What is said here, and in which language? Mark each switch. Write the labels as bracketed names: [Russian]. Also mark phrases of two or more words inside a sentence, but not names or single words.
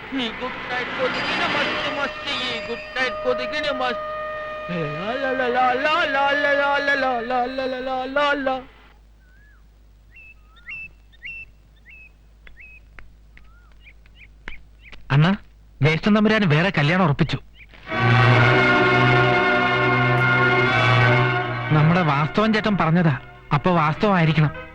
[Malayalam] ಈ ಗುಡ್ ನೈಟ್ ಕೊದಿಗಿನ ಮಸ್ತ್ ಮಸ್ತ್ ಈ ಗುಡ್ ನೈಟ್ ಕೊದಿಗಿನ ಮಸ್ತ್ ला ला ला ला ला ला ला ला ला ला ला ला ला ला. അണ്ണാ, ജ്യേഷ്ഠൻ തമ്പുരാന് വേറെ കല്യാണം ഉറപ്പിച്ചു. നമ്മുടെ വാസ്തവൻ ചേട്ടൻ പറഞ്ഞതാ, അപ്പൊ വാസ്തവമായിരിക്കണം.